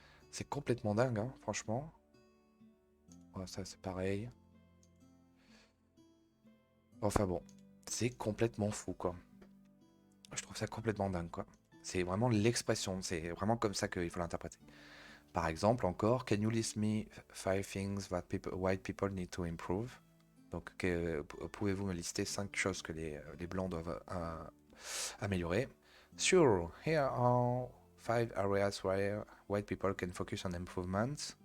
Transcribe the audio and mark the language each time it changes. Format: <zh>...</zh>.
<fr>C'est complètement dingue, hein, franchement. Ouais, ça, c'est pareil. Enfin bon, c'est complètement fou, quoi. Je trouve ça complètement dingue, quoi. C'est vraiment l'expression, c'est vraiment comme ça qu'il faut l'interpréter. Par exemple, encore,</fr> <en>can you list me 5 things that white people need to improve?</en> <fr>Donc, pouvez-vous me lister 5 choses que les blancs doivent améliorer?</fr> <en>Sure, here are 5 areas where white people can focus on improvements.</en>